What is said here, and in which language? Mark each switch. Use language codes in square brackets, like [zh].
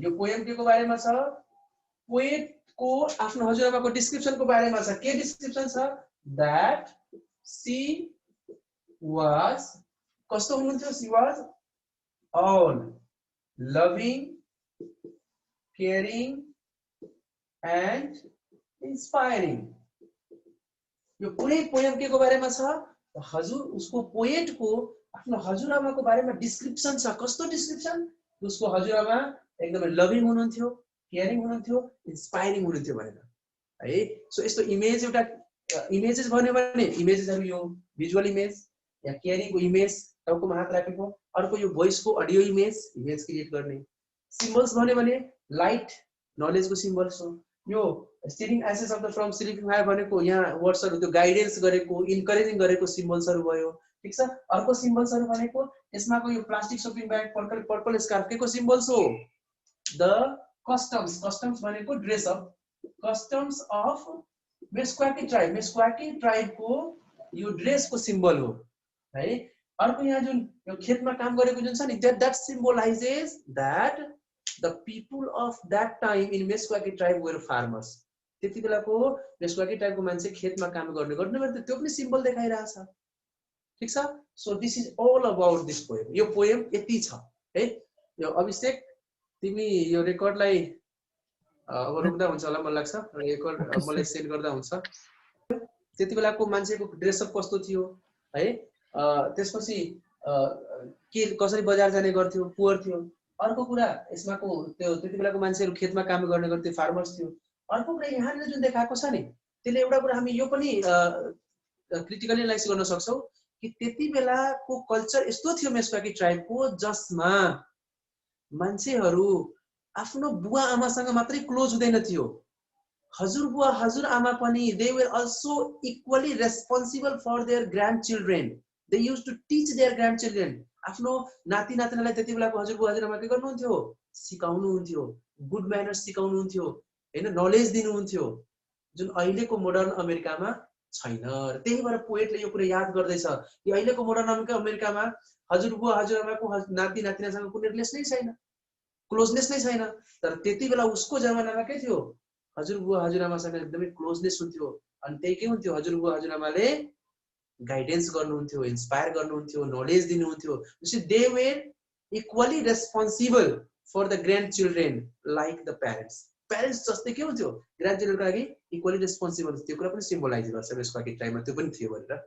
[ne] यो पोएम के को बारेमा छ? पोएट को आफ्नो हजुरआमाको डिस्क्रिप्सन को बारेमा छ। के डिस्क्रिप्सन छ? [en] that she was [ne] कस्तो हुनुहुन्थ्यो? [en] she was all loving, caring and inspiring। [ne] यो पुरै पोएम के को बारेमा छ? हजुर उसको पोएट को आफ्नो हजुरआमाको बारेमा डिस्क्रिप्सन छ। कस्तो डिस्क्रिप्सन? उसको हजुरआमा एकदमै लभिङ हुनुहुन्थ्यो, केयरिङ हुनुहुन्थ्यो, इन्स्पायरिङ हुनुहुन्थ्यो भनेर है। सो यस्तो इमेज एउटा इमेजेस भन्यो भने इमेजेसहरु यो भिजुअल इमेज या केयरिङको इमेज टाउकोमा हात राखेको। अर्को यो भोइसको अडियो इमेज क्रिएट गर्ने। सिम्बल्स भन्यो भने लाइट नलेजको सिम्बल्स हो। यो स्टिरिङ assess of the from sleeping fire भनेको यहाँ वर्ड्सहरु त्यो गाइडेन्स गरेको, इन्करेजिङ गरेको सिम्बल्सहरु भयो। ठीक छ। अर्को सिम्बल्सहरु भनेको यसमाको यो plastic shopping bag, purple scarf के को सिम्बल्स हो? [en] The customs. Customs भनेको dress up, customs of Meskwaki tribe. [ne] मेस्क्वाकी tribe को यो ड्रेस को सिम्बल हो है। अर्को यहाँ जुन यो खेतमा काम गरेको जुन छ नि [en] that symbolizes that the people of that time in Meskwaki tribe were farmers। [ne] त्यति बेलाको मेस्क्वाकी ट्राइबको मान्छे खेतमा काम गर्ने भने त्यो पनि सिम्बल देखाइरहेछ। ठीक छ। [en] So this is all about this poem. [ne] यो पोएम यति छ है। यो अभिषेक तिमी यो रेकर्डलाई अब रोक्दा हुन्छ होला मलाई लाग्छ। रेकर्ड मलाई सेन्ड गर्दा हुन्छ। त्यति बेलाको मान्छेको ड्रेसअप कस्तो थियो है। त्यसपछि के कसरी बजार जाने गर्थ्यो, पुअर थियो। अर्को कुरा यसमाको त्यो त्यति बेलाको मान्छेहरु खेतमा काम गर्ने गर्थ्यो, फार्मर्स थियो। अर्को कुरा यहाँले जुन देखाएको छ नि त्यसले एउटा कुरा हामी यो पनि क्रिटिकली एनालाइज गर्न सक्छौं कि त्यति बेलाको कल्चर यस्तो थियो मेस्क्वाकी ट्राइबको जसमा मान्छेहरु आफ्नो बुवा आमासँग मात्रै क्लोज हुँदैन थियो, हजुरबुवा हजुरआमा पनि [en] they were also equally responsible for their grandchildren। they used to teach their grandchildren। [ne] आफ्नो नाति नातिनालाई त्यति बेलाको हजुरबुवा हजुरआमा के गर्नुहुन्थ्यो? सिकाउनुहुन्थ्यो, गुड म्यानर्स सिकाउनुहुन्थ्यो हैन, नलेज दिनुहुन्थ्यो जुन अहिलेको मोडर्न अमेरिकामा छैन। र त्यही भएर पोएटले यो कुरा याद गर्दैछ कि अहिलेको मोडर्न अमेरिकामा हजुरबुवा हजुरआमाको नाति नातिनासँग कुनै रिलेसन नै छैन, क्लोजनेस नै छैन। तर त्यति बेला उसको जमानामा के थियो? हजुरबुवा हजुरआमासँग एकदमै क्लोजनेस हुन्थ्यो। अनि त्यही के हुन्थ्यो? हजुरबुवा हजुरआमाले गाइडेन्स गर्नुहुन्थ्यो, इन्स्पायर गर्नुहुन्थ्यो, नलेज दिनुहुन्थ्यो। [en] They were equally responsible for the grandchildren like the parents. [ne] Parents जस्तै के हुन्थ्यो? ग्रान्डचिल्ड्रेनको लागि इक्वली रेस्पोन्सिबल। त्यो कुरा पनि सिम्बलाइज गर्छ मेस्क्वाकी ट्राइबमा त्यो पनि थियो भनेर।